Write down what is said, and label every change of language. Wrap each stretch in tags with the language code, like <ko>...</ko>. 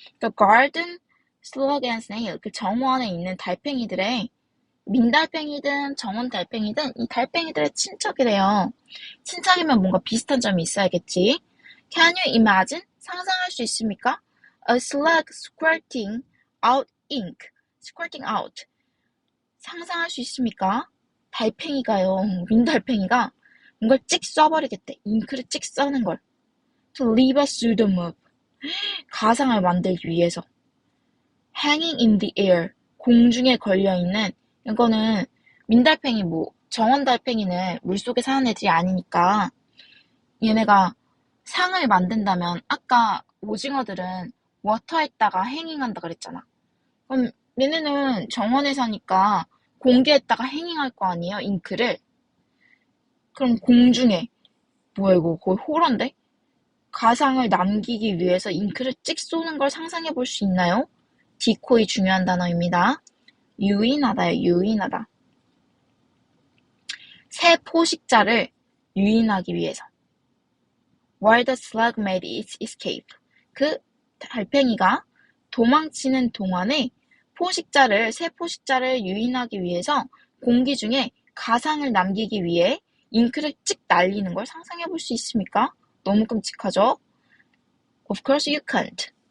<en>The garden slug and snail.</en> <ko>그 정원에 있는 달팽이들의 민달팽이든 정원달팽이든 이 달팽이들의 친척이래요. 친척이면 뭔가 비슷한 점이 있어야겠지.</ko> <en>Can you imagine?</en> <ko>상상할 수 있습니까?</ko> <en>A slug squirting out ink. squirting out.</en> <ko>상상할 수 있습니까? 달팽이가요. 민달팽이가 뭔가를 찍 쏴버리겠대. 잉크를 찍 써는 걸.</ko> <en>To leave a pseudomorph.</en> <ko>가상을 만들기 위해서.</ko> <en>Hanging in the air.</en> <ko>공중에 걸려있는. 이거는 민달팽이 정원달팽이는 물속에 사는 애들이 아니니까 얘네가 상을 만든다면 아까 오징어들은 워터에다가 행잉한다 그랬잖아. 그럼 얘네는 정원에 사니까 공기에다가 행잉할 거 아니에요, 잉크를. 그럼 공중에 뭐야 이거 거의 호러인데? 가상을 남기기 위해서 잉크를 찍 쏘는 걸 상상해 볼 수 있나요? 디코이 중요한 단어입니다. 유인하다요, 유인하다. 새 포식자를 유인하기 위해서.</ko> <en>while the slug made its escape.</en> <ko>그 달팽이가 도망치는 동안에 새 포식자를 유인하기 위해서 공기 중에 가상을 남기기 위해 잉크를 찍 날리는 걸 상상해 볼 수 있습니까? 너무 끔찍하죠?</ko> <en>Of course you can't.</en>